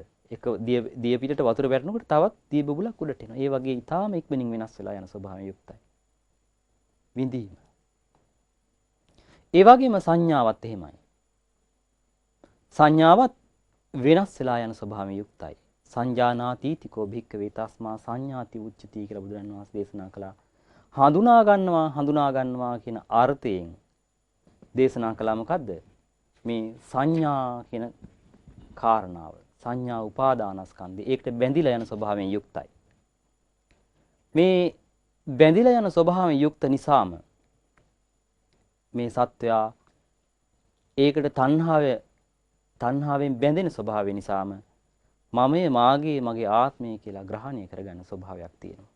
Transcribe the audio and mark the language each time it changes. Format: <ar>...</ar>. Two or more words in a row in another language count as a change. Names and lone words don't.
<si>එක දිය පිටට වතුර වැටෙනකොට තවත් දිය බුබුලක් උඩට එනවා. ඒ වගේ ඊටාම ඉක්මනින් වෙනස් වෙලා යන ස්වභාවයෙන් යුක්තයි. විඳීම. ඒ වගේම සංඥාවත් එහෙමයි. සංඥාවත් වෙනස් වෙලා යන ස්වභාවයෙන් යුක්තයි.</si> <pi>සංජානාති තිකෝ භික්ඛවේ තස්මා සංඥාති උච්චති</pi> <si>කියලා බුදුරන් වහන්සේ දේශනා කළා. හඳුනා ගන්නවා කියන අර්ථයෙන් දේශනා කළා මොකද්ද? මේ සංඥා කියන කාරණාව. සංඥා උපාදානස්කන්ධය. ඒකට බැඳිලා යන ස්වභාවයෙන් යුක්තයි. මේ බැඳිලා යන ස්වභාවයෙන් යුක්ත නිසාම මේ සත්වයා ඒකට තණ්හාවෙන් බැඳෙන ස්වභාවය නිසාම මමයේ මාගේ මගේ ආත්මය කියලා ග්‍රහණය කරගන්න ස්වභාවයක් තියෙනවා.</si>